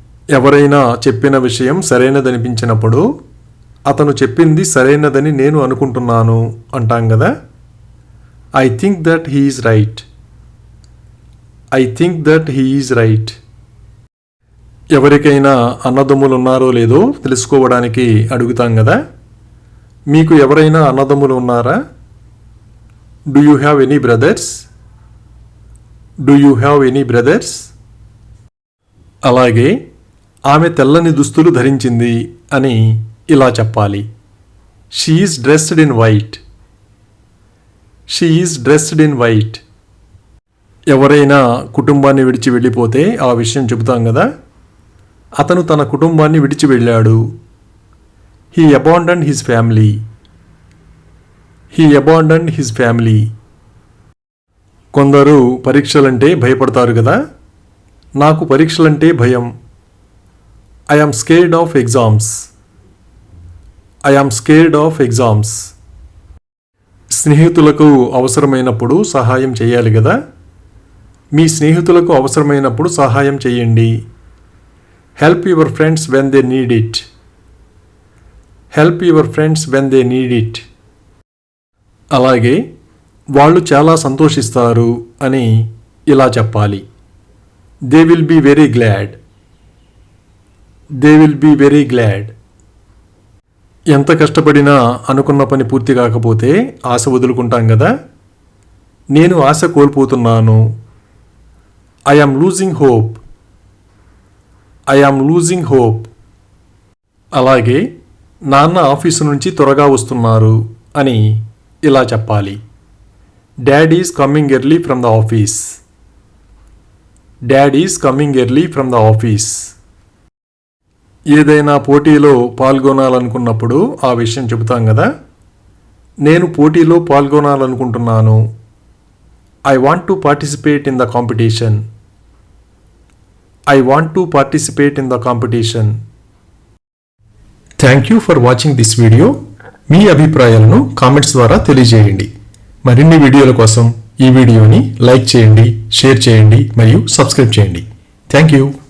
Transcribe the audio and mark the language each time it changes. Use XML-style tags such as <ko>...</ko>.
<te>ఎవరైనా చెప్పిన విషయం సరైనదనిపించినప్పుడు అతను చెప్పింది సరైనదని నేను అనుకుంటున్నాను అంటాం కదా.</te> <en>I think that he is right. I think that he is right.</en> <te>ఎవరికైనా అన్నదమ్ములు ఉన్నారో లేదో తెలుసుకోవడానికి అడుగుతాం కదా. మీకు ఎవరైనా అన్నదమ్ములు ఉన్నారా?</te> <en>Do you have any brothers? Do you have any brothers?</en> <te>అలాగే ఆమె తెల్లని దుస్తులు ధరించింది అని ఇలా చెప్పాలి.</te> <en>She is dressed in white. She is dressed in white.</en> <te>ఎవరైనా కుటుంబాన్ని విడిచి వెళ్ళిపోతే ఆ విషయం చెబుతాం కదా. అతను తన కుటుంబాన్ని విడిచి వెళ్ళాడు.</te> <en>He abandoned his family. He abandoned his family.</en> <te>కొందరు పరీక్షలంటే భయపడతారు కదా. నాకు పరీక్షలంటే భయం.</te> <en>I am scared of exams. I am scared of exams.</en> <te>స్నేహితులకు అవసరమైనప్పుడు సహాయం చేయాలి కదా. మీ స్నేహితులకు అవసరమైనప్పుడు సహాయం చేయండి.</te> <en>Help your friends when they need it. Help your friends when they need it.</en> <te>అలాగే వాళ్ళు చాలా సంతోషిస్తారు అని ఇలా చెప్పాలి.</te> <en>They will be very glad. They will be very glad.</en> <te>ఎంత కష్టపడినా అనుకున్న పని పూర్తి కాకపోతే ఆశ వదులుకుంటాం కదా. నేను ఆశ కోల్పోతున్నాను.</te> <en>I am losing hope. I am losing hope.</en> <te>అలాగే నాన్న ఆఫీసు నుంచి త్వరగా వస్తున్నారు అని ఇలా చెప్పాలి.</te> <en>Dad is coming early from the office. Dad is coming early from the office.</en> <te>ఏదైనా పోటీలో పాల్గొనాలనుకున్నప్పుడు ఆ విషయం చెబుతాం కదా. నేను పోటీలో పాల్గొనాలనుకుంటున్నాను.</te> <en>I want to participate in the competition. I want to participate in the competition. Thank you for watching this video.</en> <te>మీ అభిప్రాయాలను comments ద్వారా తెలియజేయండి. మరిన్ని వీడియోల కోసం ఈ వీడియోని లైక్ చేయండి, షేర్ చేయండి మరియు సబ్స్క్రైబ్ చేయండి.</te> <en>Thank you.</en>